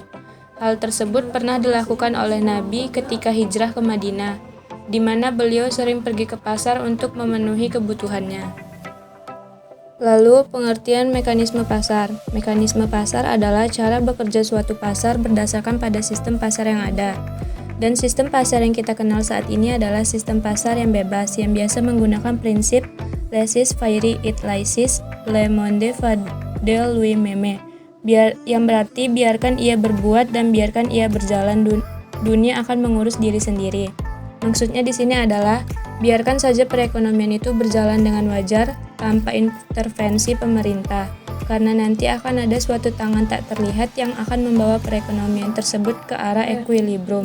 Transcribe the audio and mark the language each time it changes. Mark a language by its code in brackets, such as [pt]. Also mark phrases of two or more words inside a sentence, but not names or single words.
[id] Hal tersebut pernah dilakukan oleh Nabi ketika hijrah ke Madinah, di mana beliau sering pergi ke pasar untuk memenuhi kebutuhannya. Lalu, pengertian mekanisme pasar. Mekanisme pasar adalah cara bekerja suatu pasar berdasarkan pada sistem pasar yang ada. Dan sistem pasar yang kita kenal saat ini adalah sistem pasar yang bebas, yang biasa menggunakan prinsip [fr] laissez-faire et laissez le monde faire de lui-même, [id] yang berarti biarkan ia berbuat dan biarkan ia berjalan, dunia akan mengurus diri sendiri. Maksudnya di sini adalah biarkan saja perekonomian itu berjalan dengan wajar tanpa intervensi pemerintah, karena nanti akan ada suatu tangan tak terlihat yang akan membawa perekonomian tersebut ke arah equilibrium.